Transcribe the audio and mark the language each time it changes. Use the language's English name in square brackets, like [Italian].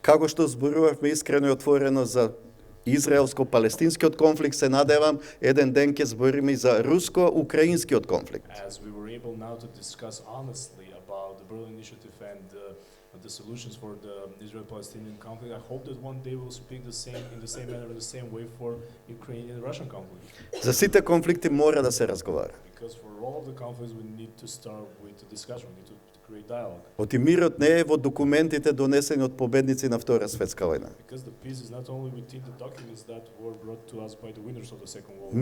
[Macedonian] како што зборувавме искрено и отворено за израелско-палестинскиот конфликт, се надевам еден ден ќе збориме и за руско-украинскиот конфликт. [English] As we were able now to discuss honestly about the Berlin Initiative and the solutions for the Israel-Palestinian conflict, I hope that one day we'll speak in the same manner, in the same way for Ukrainian-Russian conflict. [Macedonian] За сите конфликти мора да се разговара. [English] Because for all of the conflicts, we need to start with a discussion, we need to create dialogue. [Macedonian] Оти мирот не е во документите донесени од победници на Втора светска војна. [English] Because the peace is not only within the documents that were brought to us by the winners of the Second World War.